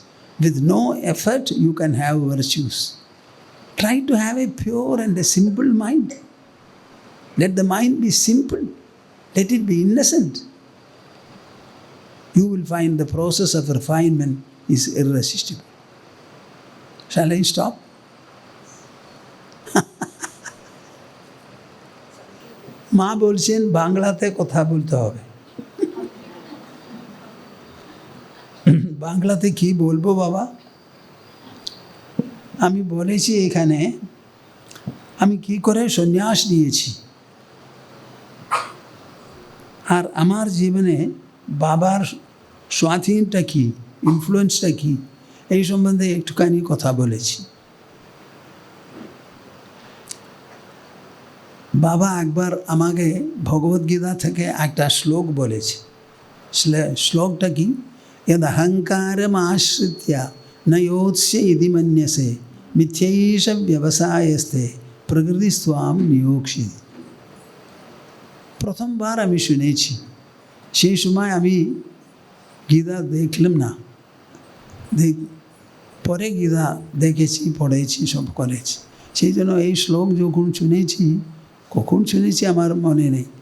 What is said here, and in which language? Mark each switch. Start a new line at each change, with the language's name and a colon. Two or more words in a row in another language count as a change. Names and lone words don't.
English: With no effort, you can have virtues. Try to have a pure and a simple mind. Let the mind be simple. Let it be innocent. You will find the process of refinement is irresistible. Shall I stop?
Bangla: মা বলছেন বাংলাতে কথা বলতে হবে। বাংলাতে কি বলবো বাবা? আমি বলেছি এখানে আমি কি করে সন্ন্যাস নিয়েছি, আর আমার জীবনে বাবার স্বাধীনটা কি, ইনফ্লুয়েন্সটা কি, এই সম্বন্ধে একটুখানি কথা বলেছি। বাবা একবার আমাকে ভগবদ্গীতা থেকে একটা শ্লোক বলেছে। শ্লোকটা কি?
Sanskrit: यद अहंकारम आश्रित्य न योत्स्य इति मन्यसे मिथ्यैष व्यवसायस्ते प्रकृति स्वाम नियोक्ष्यति।
Bangla: প্রথমবার আমি শুনেছি, সেই সময় আমি গীতা দেখলাম না, পরে গীতা দেখেছি, পড়েছি, সব করেছি। সেই জন্য এই শ্লোক যখন শুনেছি, কখন শুনেছি আমার মনে নেই।